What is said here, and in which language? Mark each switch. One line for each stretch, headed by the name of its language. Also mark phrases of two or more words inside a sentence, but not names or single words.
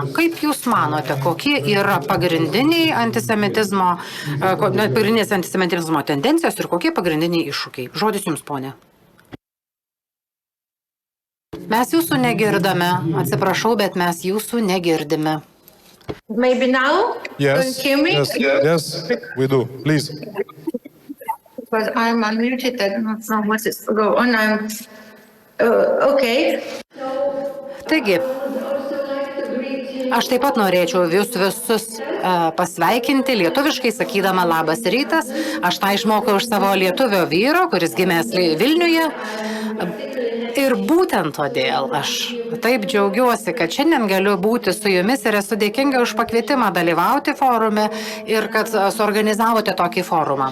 Lithuanian: Kaip jūs manote, kokie yra pagrindinės antisemitizmo tendencijos ir kokie pagrindiniai iššūkiai? Žodis jums, ponė. Mes jūsų negirdame. Atsiprašau, bet mes jūsų negirdime.
English: Maybe now? Yes, Don't hear me? yes, we do. Please. Because I'm unmuted, I don't know what is go on. I'm okay.
Lithuanian: Taigi, aš taip pat norėčiau jūs visus pasveikinti lietuviškai, sakydama labas rytas. Aš tą išmokau iš savo lietuvio vyro, kuris gimęs Vilniuje. Ir būtent todėl aš taip džiaugiuosi, kad šiandien galiu būti su jumis ir esu dėkinga už pakvietimą dalyvauti forume ir kad suorganizavote tokį forumą.